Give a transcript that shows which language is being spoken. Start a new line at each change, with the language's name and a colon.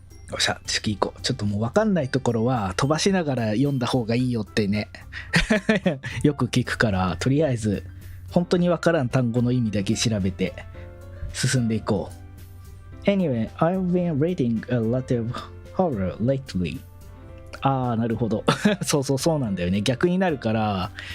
Japanese: よっしゃ、次行こう。ちょっともう分かんないところは飛ばしながら読んだ方がいいよってねよく聞くから、とりあえず本当に分からん単語の意味だけ調べて進んでいこう。
English: Anyway, I've been reading a lot of horror lately。
Japanese: なるほどそうなんだよね、逆になるから。